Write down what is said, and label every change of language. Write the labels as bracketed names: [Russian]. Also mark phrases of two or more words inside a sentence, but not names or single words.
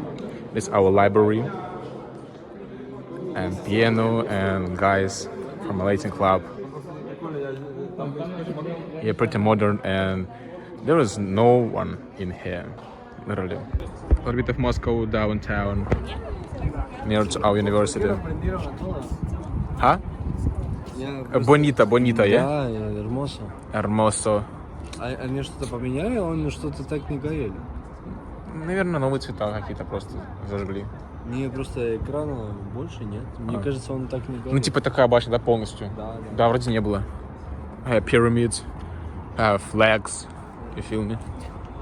[English] This is our library and piano and guys from a Latin club. Yeah, pretty modern, and there is no one in here, literally. A little bit of Moscow downtown, near to our university. Huh? Bonita, yeah? [Russian] Да, Hermoso. [Spanish] Hermoso. [Russian] Они что-то поменяли, он что-то так не горели. Наверное, новые цвета какие-то просто зажгли. Не, просто экрана больше нет. Мне кажется, он так не горел. Ну, типа такая башня, да, полностью? Да, вроде не было. [English] Pyramids, flags, you feel me?